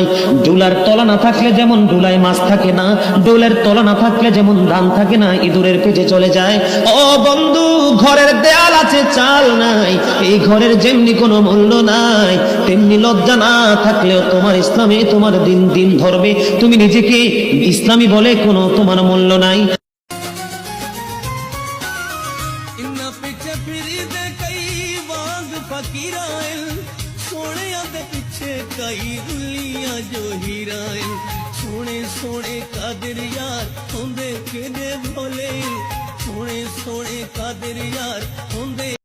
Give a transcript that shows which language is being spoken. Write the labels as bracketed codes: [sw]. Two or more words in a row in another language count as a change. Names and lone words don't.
[bn] ডুলার তলা না থাকলে যেমন ডুলায় মাছ থাকে না, ডোলের তলা না থাকলে যেমন ধান থাকে না, ইঁদুরের পেটে চলে যায়। ও বন্ধু, ঘরের দেয়াল আছে চাল নাই, এই ঘরের যেমনি কোনো মূল্য নাই, তেমনি লজ্জা না থাকলেও তোমার ইসলামে তোমার দিন দিন ধরবে। তুমি নিজেকে ইসলামী বলে কোনো তোমার মূল্য নাই। [pa] ਸੋਨੇ ਸੋਨੇ ਕਾਦਿਰ ਯਾਰ ਹੋਂਦੇ ਕੇਦੇ ਭੋਲੇ, ਸੋਨੇ ਸੋਨੇ ਕਾਦਿਰ ਯਾਰ ਹੋਂਦੇ